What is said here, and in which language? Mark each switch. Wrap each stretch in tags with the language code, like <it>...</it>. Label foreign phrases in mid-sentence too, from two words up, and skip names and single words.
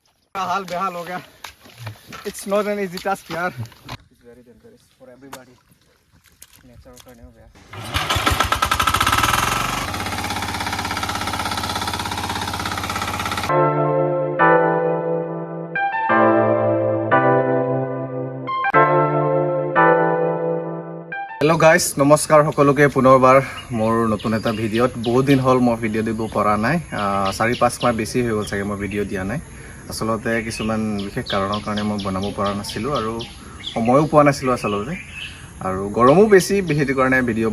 <hi>हाल बेहाल हो गया.</hi> <en>It's not an easy task यार. It's very dangerous for everybody.</en> <hi>Nature करने हो गया.</hi> <en>hello guys</en> <as>नमस्कार সকলোকে পুনৰবাৰ মোৰ নতুন এটা ভিডিঅ'ত বহুত দিন হ'ল মই ভিডিঅ' দিব পৰা নাই 4-5 মাহ বেছি হৈ গ'ল চাগে মই ভিডিঅ' দিয়া নাই আসলতে কিছুমান বিশেষ কাৰণৰ কাৰণে মই বনাব পৰা নাছিলো আৰু সময়ও পোৱা নাছিলো আসলতে আৰু গৰমও বেছি বিহেতি কাৰণে ভিডিঅ'</as>